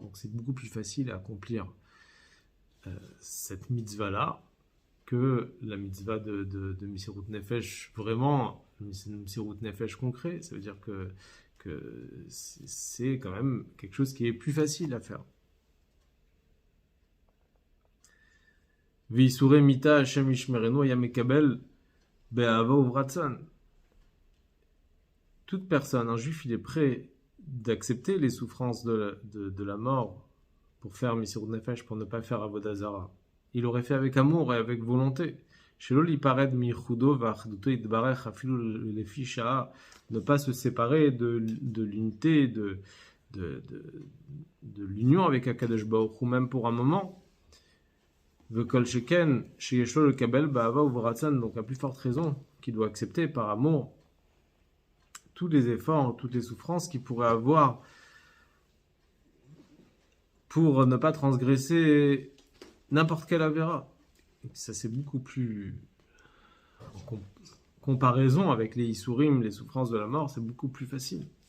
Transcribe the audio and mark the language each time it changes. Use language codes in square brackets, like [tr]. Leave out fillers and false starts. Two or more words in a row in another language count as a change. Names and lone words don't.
[fr] Donc c'est beaucoup plus facile à accomplir cette mitzvah-là que la mitzvah de [he] מסירות נפש, [fr] vraiment, [he] מסירות נפש [fr] concret. Ça veut dire que c'est quand même quelque chose qui est plus facile à faire. [he] ויסורי מיתה השם ישמרנו יקבל באהבה וברצון. [fr] Toute personne, un juif, il est prêt d'accepter les souffrances de la mort pour faire [he] מסירות נפש, [fr] pour ne pas faire [he] עבודה זרה. [fr] Il aurait fait avec amour et avec volonté. [he] שלא ליפרד מיחודו ואחדותו יתברך אפילו לפי שעה, [fr] ne pas se séparer de l'unité, de l'union avec [he] הקדוש ברוך הוא, [fr] même pour un moment. [he] וכל שכן שיש לו לקבל באהבה וברצון, [fr] donc à plus forte raison qu'il doit accepter par amour tous les efforts, toutes les souffrances qu'il pourrait avoir pour ne pas transgresser n'importe quelle avéra. Ça c'est beaucoup plus en comparaison avec les Isurim, les souffrances de la mort, c'est beaucoup plus facile.